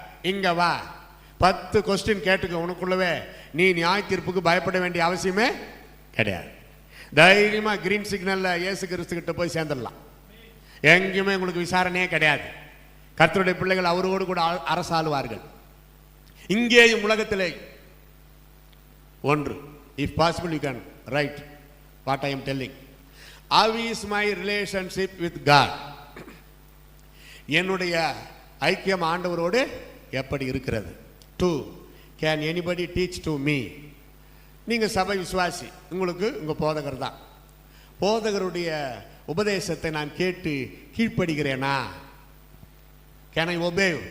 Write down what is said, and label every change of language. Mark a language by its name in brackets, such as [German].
[Tamil] இங்க வா, 10 கொஸ்டின் கேட்டுக்க. உனக்குள்ளவே நீ நியாய தீர்ப்புக்கு பயப்பட வேண்டிய அவசியமே கிடையாது. தைரியமா கிரீன் சிக்னல்ல இயேசு கிறிஸ்து கிட்ட போய் சேர்ந்துடலாம். எங்கேயுமே உங்களுக்கு விசாரணையே கிடையாது. கர்த்தருடைய பிள்ளைகள் அவரோடு கூட அரசாளுவார்கள். இங்கேயும் உலகத்திலே ஒன்று, [English] if possible you can write what I am telling. How is my relationship with God? [Tamil] என்னுடைய ஐக்கியம் ஆண்டவரோடு எப்படி இருக்கிறது? 2, [English] can anybody teach to me? [Tamil] நீங்கள் சபை விசுவாசி, உங்களுக்கு உங்கள் போதகர் தான். போதகருடைய உபதேசத்தை நான் கேட்டு கீழ்ப்படுகிறேனா? [English] Can I obey?